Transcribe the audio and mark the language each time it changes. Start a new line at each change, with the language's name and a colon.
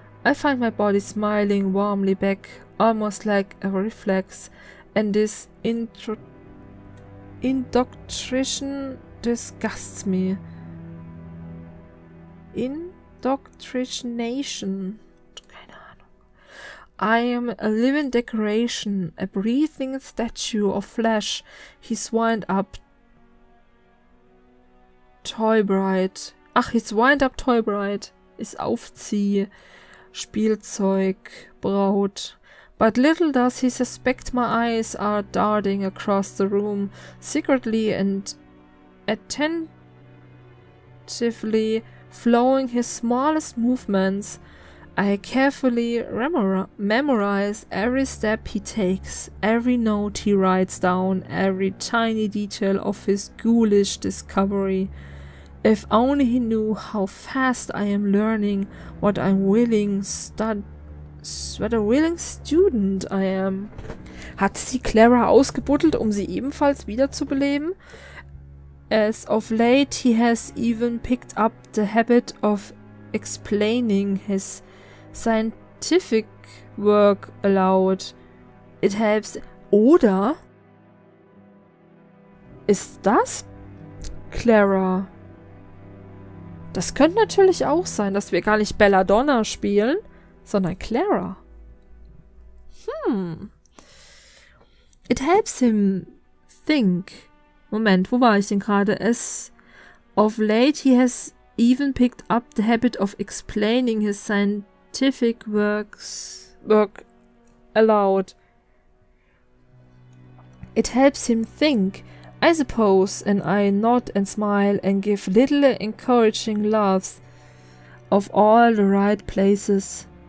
English: I find my body smiling warmly back, almost like a reflex, and this indoctrination disgusts me. Indoctrination.
German: Keine Ahnung.
English: I am a living decoration, a breathing statue of flesh. His wind-up toy bride.
German: Ach,
English: his wind-up toy bride
German: ist Aufzieh, Spielzeug, Braut.
English: But little does he suspect my eyes are darting across the room, secretly and attentively following his smallest movements. I carefully memorize every step he takes, every note he writes down, every tiny detail of his ghoulish discovery. If only he knew how fast I am learning, what a willing student I am.
German: Hat sie Clara ausgebuddelt, um sie ebenfalls wiederzubeleben?
English: As of late, he has even picked up the habit of explaining his scientific work aloud. It helps.
German: Oder ist das Clara? Das könnte natürlich auch sein, dass wir gar nicht Belladonna spielen, sondern Clara.
English: It helps him think.
German: Moment, wo war ich denn gerade?
English: As of late he has even picked up the habit of explaining his scientific work aloud. It helps him think, I suppose, and I nod and smile and give little encouraging laughs of all the right places.